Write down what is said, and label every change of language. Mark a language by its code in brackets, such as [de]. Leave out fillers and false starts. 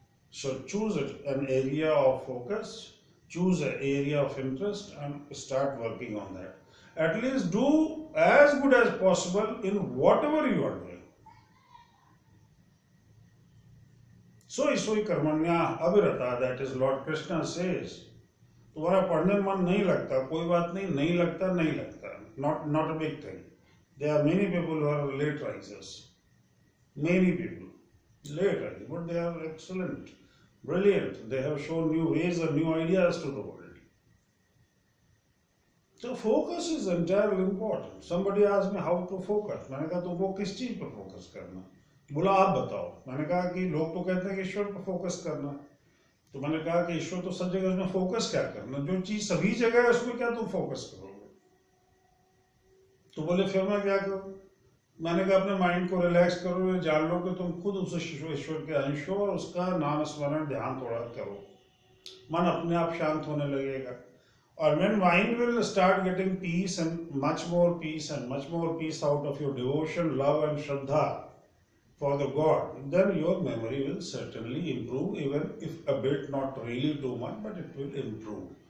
[en] So choose an area of focus, choose an area of interest, and start working on that. At least do as good as possible in whatever you are doing. So [sa] isoi karmanya abhirata, [en] that is Lord Krishna says. [hi] तुम्हारा पढ़ने में मन नहीं लगता, कोई बात नहीं, नहीं लगता. [en] Not a big thing. There are many people who are late risers. Many people late risers, but they are excellent, brilliant. They have shown new ways and new ideas to the world. So focus is entirely important. Somebody asked me how to focus. [hi] मैंने कहा तुमको किस चीज पर focus करना? बोला आप बताओ. मैंने कहा कि लोग तो कहते हैं कि ईश्वर पर फोकस करना. तो मैंने कहा कि ईश्वर तो सब जगह, उसमें फोकस क्या करना? जो चीज सभी जगह है उसमें क्या तुम फोकस करोगे? तो बोले फिर मैं क्या करूं? मैंने कहा अपने माइंड को रिलैक्स करो, ये जान लो कि तुम खुद उस ईश्वर के अंश हो और उसका नाम स्मरण ध्यान थोड़ा करो. मन अपने आप शांत होने लगेगा. [en] Or when mind will start getting peace and much more peace out of your devotion, love and shraddha for the God, then your memory will certainly improve, even if a bit, not really too much, but it will improve.